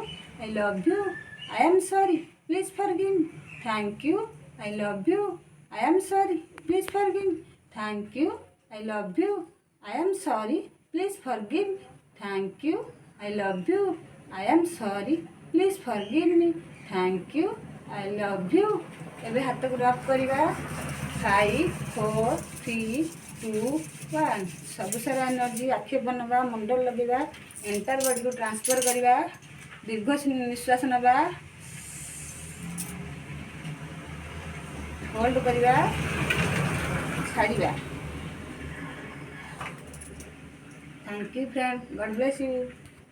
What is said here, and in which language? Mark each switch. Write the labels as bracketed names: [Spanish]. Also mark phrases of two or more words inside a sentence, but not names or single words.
[English] I love you. I am sorry. Please forgive me. Thank you. I love you. I am sorry. Please forgive me. Thank you. I love you. I am sorry. Please forgive me. Thank you. I love you. I am sorry. Please forgive me. Thank you. I love you. [Odia] ଏବେ ହାତକୁ ରବ୍ କରିବା 5 4 3 2 1 ସବୁ ସାରା ଏନର୍ଜି ଆଖି ବନେଇବା ମୁଣ୍ଡ ଲଗେଇବା [English] entire bodyକୁ [Odia] ଟ୍ରାନ୍ସଫର କରିବା ଦୀର୍ଘ ନିଶ୍ୱାସ ନେବା ହୋଲ୍ଡ କରିବା ଛାଡ଼ିବା [English] thank you friend God bless you.